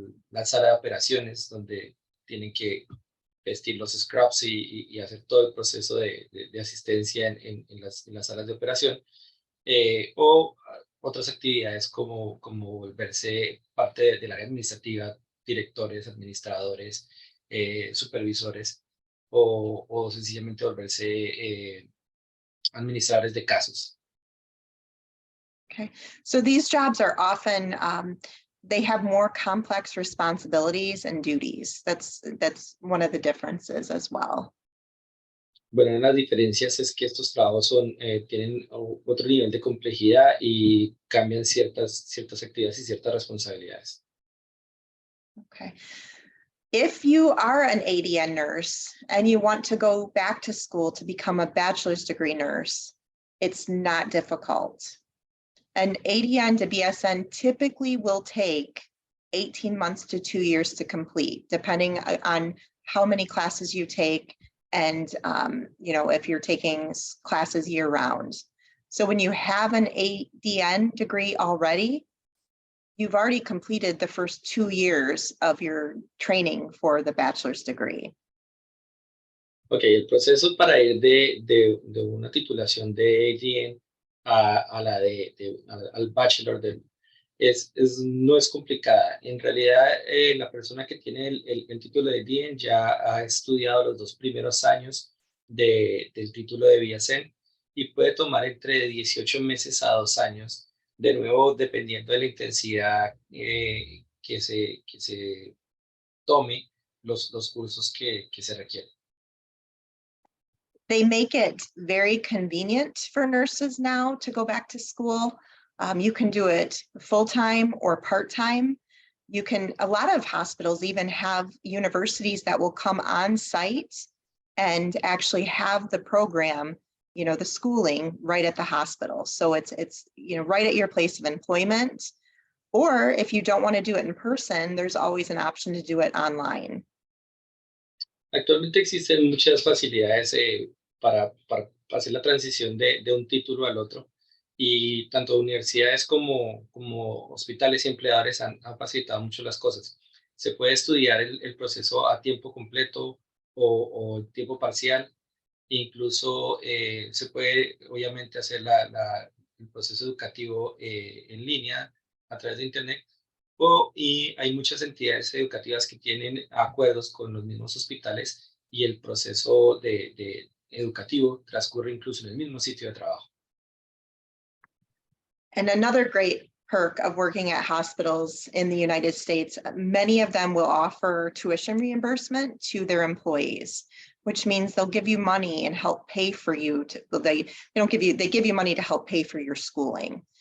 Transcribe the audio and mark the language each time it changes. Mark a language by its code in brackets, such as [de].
[es] la sala de operaciones, donde tienen que vestir los scrubs y hacer todo el proceso de asistencia en las salas de operación, o otras actividades como volverse parte del área administrativa, directores, administradores, supervisores, o sencillamente volverse administradores de casos. [en] Okay, so these jobs are often they have more complex responsibilities and duties. That's one of the differences as well. [es] Bueno, una de las diferencias es que estos trabajos tienen otro nivel de complejidad y cambian ciertas actividades y ciertas responsabilidades. [en] Okay. If you are an ADN nurse and you want to go back to school to become a bachelor's degree nurse, it's not difficult. An ADN to BSN typically will take 18 months to 2 years to complete, depending on how many classes you take and if you're taking classes year round. So when you have an ADN degree already, you've already completed the first 2 years of your training for the bachelor's degree. [es] Ok, el proceso para ir de una titulación de ADN a la al bachelor no es complicada. En realidad, la persona que tiene el título de ADN ya ha estudiado los 2 primeros años del título de BSN y puede tomar entre 18 meses a 2 años, de nuevo dependiendo de la intensidad que se tome los cursos que se requieren. [en] They make it very convenient for nurses now to go back to school. You can do it full-time or part-time. A lot of hospitals even have universities that will come on site and actually have the program, the schooling right at the hospital. So it's right at your place of employment. Or if you don't want to do it in person, there's always an option to do it online. [es] Actualmente existen muchas facilidades para hacer la transición de un título al otro y tanto universidades como hospitales y empleadores han facilitado mucho las cosas. Se puede estudiar el proceso a tiempo completo o tiempo parcial, incluso se puede obviamente hacer el proceso educativo en línea a través de Internet. Y hay muchas entidades educativas que tienen acuerdos con los mismos hospitales y el proceso educativo transcurre incluso en el mismo sitio de trabajo. [en] And another great perk of working at hospitals in the United States, many of them will offer tuition reimbursement to their employees, which means they'll give you money and help pay for you. They give you money to help pay for your schooling.